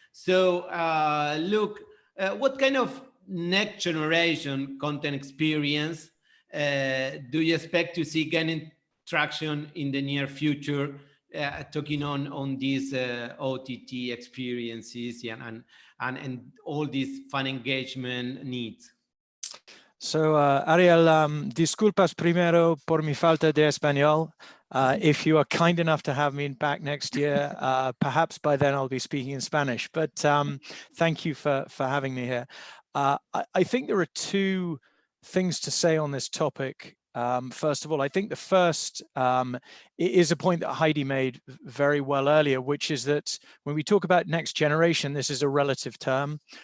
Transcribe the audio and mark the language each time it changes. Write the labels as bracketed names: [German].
[English] So, Luke, what kind of next generation content experience do you expect to see gaining traction in the near future? Talking on these OTT experiences and all these fan engagement needs. [Spanish] So, Ariel, disculpas primero por mi falta de español. [English] If you are kind enough to have me back next year, perhaps by then I'll be speaking in Spanish. But thank you for having me here. I think there are two things to say on this topic. First of all, I think the first is a point that Heidi made very well earlier, which is that when we talk about next generation, this is a relative term.